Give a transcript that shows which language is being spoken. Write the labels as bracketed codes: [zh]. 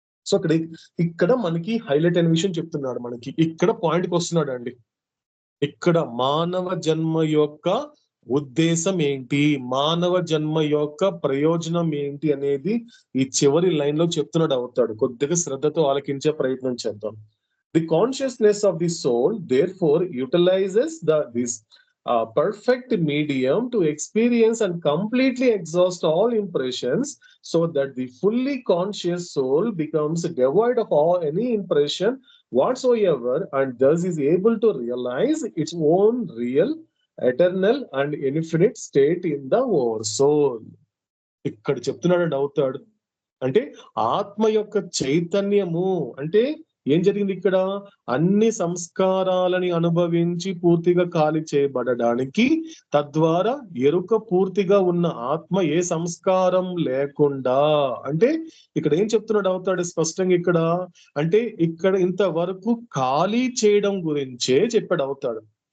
[te] So ఇక్కడ మనకి highlight అయిన విషయం చెప్తున్నాడు. మనకి ఇక్కడ పాయింట్కి వస్తున్నాడు అండి. ఇక్కడ మానవ జన్మ యొక్క ఉద్దేశం ఏంటి, మానవ జన్మ యొక్క ప్రయోజనం ఏంటి అనేది ఈ చివరి లైన్ లో చెప్తున్నాడు అవుతాడు. కొద్దిగా శ్రద్ధతో ఆలకించే ప్రయత్నం చేద్దాం. [en] The consciousness of the soul therefore utilizes this perfect medium to experience and completely exhaust all impressions, so that the fully conscious soul becomes devoid of any impression whatsoever, and thus is able to realize its own real, eternal and infinite state in the oversoul. [te] ఇక్కడ చెప్తున్నాడు అవుతాడు. అంటే ఆత్మ యొక్క చైతన్యము అంటే ఏం జరిగింది ఇక్కడ, అన్ని సంస్కారాలని అనుభవించి పూర్తిగా ఖాళీ చేయబడడానికి, తద్వారా ఎరుక పూర్తిగా ఉన్న ఆత్మ ఏ సంస్కారం లేకుండా, అంటే ఇక్కడ ఏం చెప్తున్నాడు అవుతాడు స్పష్టంగా ఇక్కడ, అంటే ఇక్కడ ఇంతవరకు ఖాళీ చేయడం గురించే చెప్పాడు అవుతాడు.